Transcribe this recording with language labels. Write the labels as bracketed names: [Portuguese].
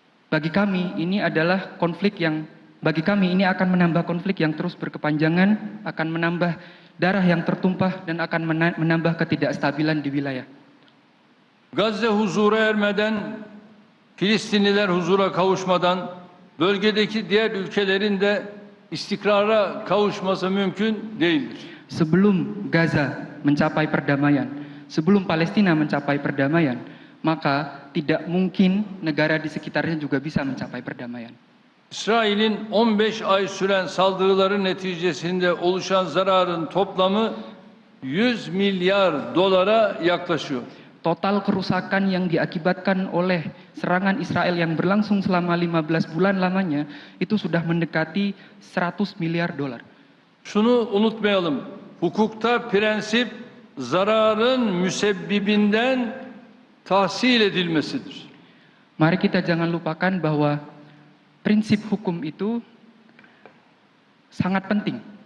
[Indonesian] Bagi kami ini adalah konflik yang bagi kami ini akan menambah konflik yang terus berkepanjangan, akan menambah darah yang tertumpah dan akan menambah ketidakstabilan di wilayah. [Turkish] Gazze huzura ermeden, Filistinliler huzura kavuşmadan bölgedeki diğer ülkelerin de istikrara kavuşması mümkün değildir. [Indonesian] Sebelum Gaza mencapai perdamaian, sebelum Palestina mencapai perdamaian, maka tidak mungkin negara di sekitarnya juga bisa mencapai perdamaian. [Turkish] İsrail'in 15 ay süren saldırıları neticesinde oluşan zararın toplamı 100 milyar dolara yaklaşıyor. [Indonesian] Total kerusakan yang diakibatkan oleh serangan Israel yang berlangsung selama 15 bulan lamanya itu sudah mendekati 100 miliar dolar. [Turkish] Şunu unutmayalım. Hukukta prensip zararın müsebbibinden tahsil edilmesidir. [Indonesian] Mari kita jangan lupakan bahwa prinsip hukum itu sangat penting.